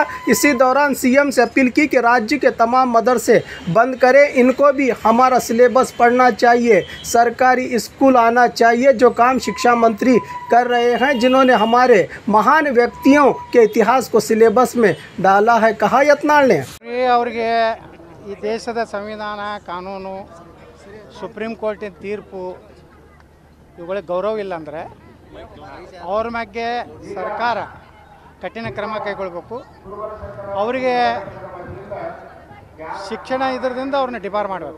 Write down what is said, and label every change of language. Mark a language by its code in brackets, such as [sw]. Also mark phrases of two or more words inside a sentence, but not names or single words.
[hi] इसी दौरान सीएम से अपील की कि राज्य के तमाम मदरसे बंद करें, इनको भी हमारा सिलेबस पढ़ना चाहिए, सरकारी स्कूल आना चाहिए, जो काम शिक्षा मंत्री कर रहे हैं, जिन्होंने हमारे महान व्यक्तियों के इतिहास को सिलेबस में डाला है, कहा यत्नाल ने। [kn] ಅವರಿಗೆ ಈ ದೇಶದ ಸಂವಿಧಾನ, ಕಾನೂನು, ಸುಪ್ರೀಂ ಕೋರ್ಟಿನ ತೀರ್ಪು ಇವುಗಳಿಗೆ ಗೌರವ ಇಲ್ಲ ಅಂದರೆ ಅವ್ರ ಬಗ್ಗೆ ಸರ್ಕಾರ ಕಠಿಣ ಕ್ರಮ ಕೈಗೊಳ್ಳಬೇಕು. ಅವರಿಗೆ ಶಿಕ್ಷಣ ಇದರಿಂದ ಅವ್ರನ್ನ ಡಿಬಾರ್ ಮಾಡಬೇಕು.